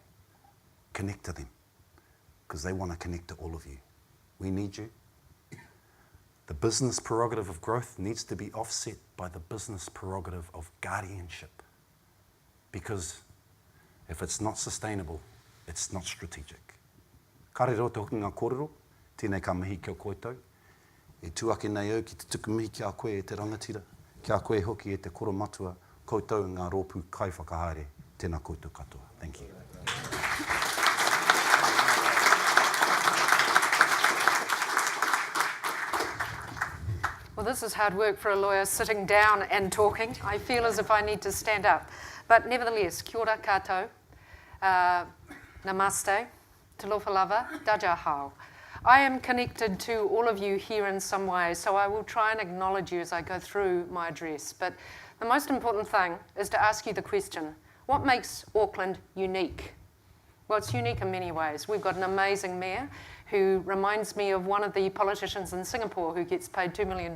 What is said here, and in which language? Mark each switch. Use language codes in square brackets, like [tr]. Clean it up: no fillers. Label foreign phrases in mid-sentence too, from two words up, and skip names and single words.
[en] Connect to them, because they want to connect to all of you. We need you. The business prerogative of growth needs to be offset by the business prerogative of guardianship. Because if it's not sustainable, it's not strategic. [mi] Ka rero te hoki ngā kōrero, tēnei ka mihi kia koutou. E tuake nei au ki te tuku mihi kia koe e te rangatira, kia koe hoki e te koro matua, koutou ngā rōpū kai whakahaere, tēnā koutou katoa. [en] Thank you. Well, this is hard work for a lawyer, sitting down and talking. I feel as if I need to stand up. But nevertheless, [mi] kia ora koutou, [sm] namaste, talofa lava, [zh] 大家好. [en] I am connected to all of you here in some way, so I will try and acknowledge you as I go through my address. But the most important thing is to ask you the question, what makes Auckland unique? Well, it's unique in many ways. We've got an amazing mayor who reminds me of one of the politicians in Singapore who gets paid $2 million.